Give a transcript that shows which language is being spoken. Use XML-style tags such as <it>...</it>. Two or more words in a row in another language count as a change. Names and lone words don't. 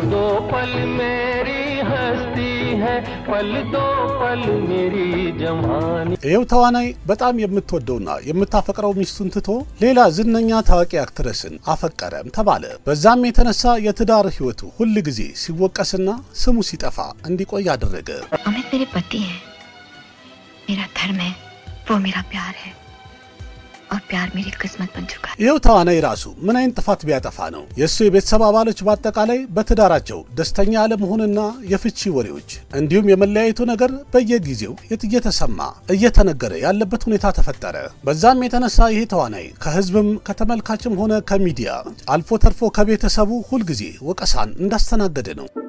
<am>ይሄው ተዋናይ በጣም የምትወደውና የምታፈቅረው ሚስቱን ትቶ ሌላ ዝነኛ ታዋቂ አክትረስን አፈቀረም ተባለ። በዛም የተነሳ የትዳር ህይወቱ ሁል ጊዜ ሲወቀስና ስሙ ሲጠፋ እንዲቆይ አደረገ።</am> <hi>अमित मेरे पति है, मेरा धर्म है, वो मेरा प्यार है और प्यार मेरी किस्मत बन चुका है።</hi> <am>ይሄው ተዋናይ ራሱ ምን አይነት ጥፋት ቢያጠፋ ነው የሱ የቤተሰብ አባሎች በአጠቃላይ በትዳራቸው ደስተኛ አለመሆንና የፍቺ ወሬዎች እንዲሁም የመለያየቱ ነገር በየጊዜው እየተሰማ እየተነገረ ያለበት ሁኔታ ተፈጠረ። በዛም የተነሳ ይሄ ተዋናይ ከህዝብም ከተመልካችም ሆነ ከሚዲያ አልፎ ተርፎ ከቤተሰቡ ሁልጊዜ ወቀሳን እንዳስተናገደ ነው።</am>